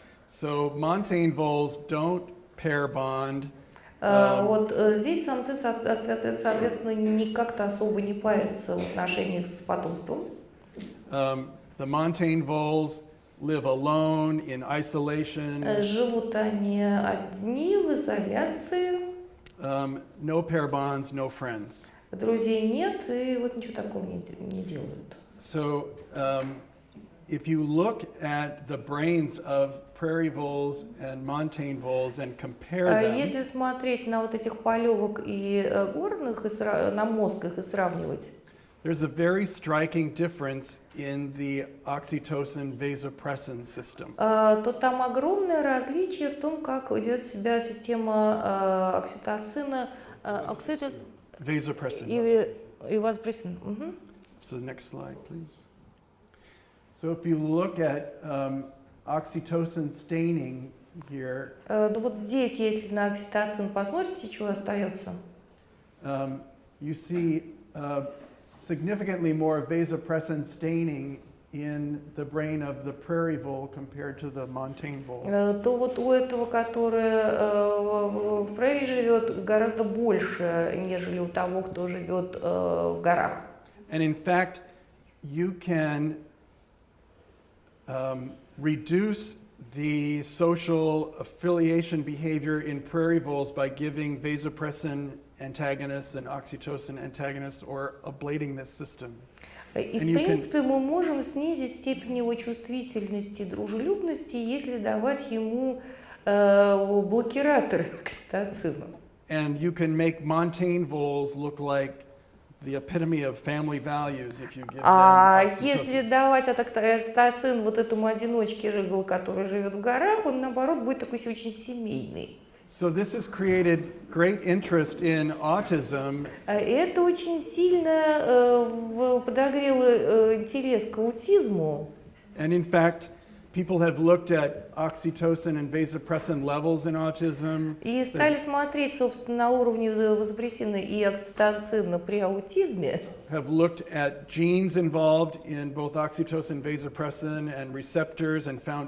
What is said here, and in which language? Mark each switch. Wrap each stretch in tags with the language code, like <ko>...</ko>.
<en>So montane voles don't pair bond.</en> <ru>Вот здесь самцы, соответственно, никак-то особо не парятся в отношениях с потомством.</ru> <en>The montane voles live alone in isolation,</en> <ru>Живут они одни в изоляции,</ru> <en>no pair bonds, no friends.</en> <ru>друзей нет, и вот ничего такого не делают.</ru> <en>So if you look at the brains of prairie voles and montane voles and compare them,</en> <ru>Если смотреть на вот этих полевок и горных, на мозг их и сравнивать,</ru> <en>there's a very striking difference in the oxytocin vasopressin system.</en> <ru>то там огромное различие в том, как ведет себя система окситоцина,</ru> <en>Vasopressin.</en> <ru>и вазопрессин. Мгм.</ru> <en>So the next slide, please. So if you look at oxytocin staining here,</en> <ru>Ну вот здесь, если на окситоцин посмотрите, что остается,</ru> <en>you see significantly more vasopressin staining in the brain of the prairie vole compared to the montane vole.</en> <ru>то вот у этого, который в прерии живет, гораздо больше, нежели у того, кто живет в горах.</ru> <en>And in fact, you can reduce the social affiliation behavior in prairie voles by giving vasopressin antagonists and oxytocin antagonists or ablating this system.</en> <ru>И, в принципе, мы можем снизить степень его чувствительности и дружелюбности, если давать ему блокираторы окситоцина.</ru> <en>And you can make montane voles look like the epitome of family values if you give them</en> <ru>А</ru> <en>oxytocin.</en> <ru>если давать окситоцин вот этому одиночке рыгал, который живет в горах, он, наоборот, будет такой очень семейный.</ru> <en>So this has created great interest in autism.</en> <ru>Это очень сильно подогрело интерес к аутизму.</ru> <en>And in fact, people have looked at oxytocin and vasopressin levels in autism.</en> <ru>И стали смотреть, собственно, на уровне вазопрессина и окситоцина при аутизме.</ru> <en>Have looked at genes involved in both oxytocin, vasopressin, and receptors, and found</en>